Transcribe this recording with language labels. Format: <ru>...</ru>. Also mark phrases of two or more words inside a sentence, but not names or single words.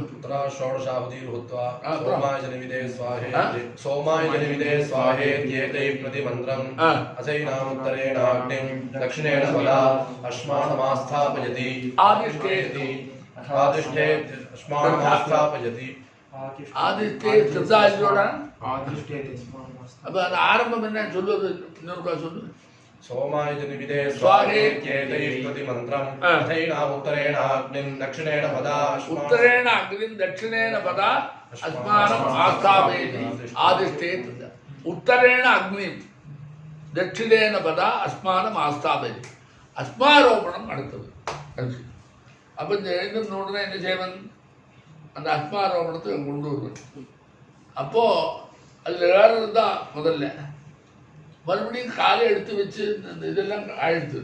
<sa>पुत्रा षोडशावतीर् हुत्वा सोमाय जनिविदे स्वाहेत्येतैः प्रतिमन्त्रम् अथैनामुत्तरेणाग्निं दक्षिणेन पदा अश्मानमास्थापयति आतिष्ठेति अश्मानमास्थापयति.</sa> <ta>ஆதிஷ்டே சித்தாஜோட அப்போ அந்த ஆரம்பம் என்ன சொல்லுவது, இன்னொருக்கா சொல்லு.</ta> <sa>सोमाय जनिविदे स्वाहेत्येतैः प्रतिमन्त्रम् अथैनाम् उत्तरेण अग्निम् दक्षिणेन पदा उत्तरेण अग्निम् दक्षिणेन पदा अस्मानम् आस्थापयति आदिष्टेत् उत्तरेण अग्निम् दक्षिणेन पदा अस्मानम् आस्थापयति</sa> <ta>அஸ்மாரோபணம் அடுத்தது. அப்போ இந்த எழுந்து உடனே என்ன செய்வன், அந்த அஸ்மாரோபணத்தை கொண்டு வருவன். அப்போது அதில் வேறு தான் முதல்ல மறுபடியும் காலை எடுத்து வச்சு இந்த இதெல்லாம் ஆயிடுத்து.</ta>